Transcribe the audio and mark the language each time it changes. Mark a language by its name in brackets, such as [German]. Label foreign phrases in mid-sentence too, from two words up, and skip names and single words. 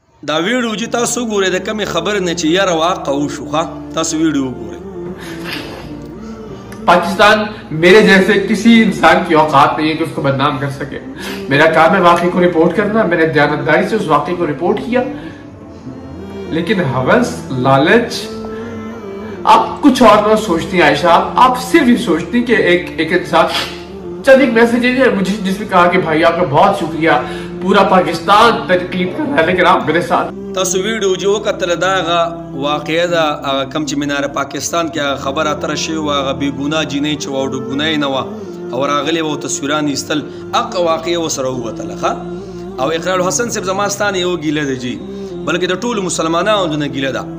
[Pashto] دا ویډیو چې تاسو ګورئ د کمې خبرې نه چې یاره واقع وشو تاسو ویډیو وګورئ. [Urdu] پاکستان میرے جیسے کسی انسان کی اوقات نہیں ہے کہ اس کو بدنام کر سکے. میرا کام ہے واقعے کو رپورٹ کرنا۔ میں نے دیانتداری سے اس واقعے کو رپورٹ کیا، لیکن ہوس، لالچ، آپ کچھ اور نہ سوچتی ہیں عائشہ. آپ صرف یہ سوچتی کہ ایک انسان چند ایک میسج ہے مجھے جس میں کہا کہ بھائی آپ کا بہت شکریہ، پورا پاکستان تنقید کر رہا ہے، لیکن آپ میرے ساتھ. [Pashto] تاسو ویډیو چې وکتل دا هغه واقعه ده هغه کم چې مناره پاکستان کې هغه خبره اتره شوې وه هغه بې ګناه جینۍ چې وه او ګناه یې نه وه او راغلې وه او تصویران یې ایستل هغه واقعه ورسره ووتله ښه. او اقرار الحسن صاحب زما ستا نه یو ګیله ده جي بلکې د ټولو مسلمانانو نه ګیله ده.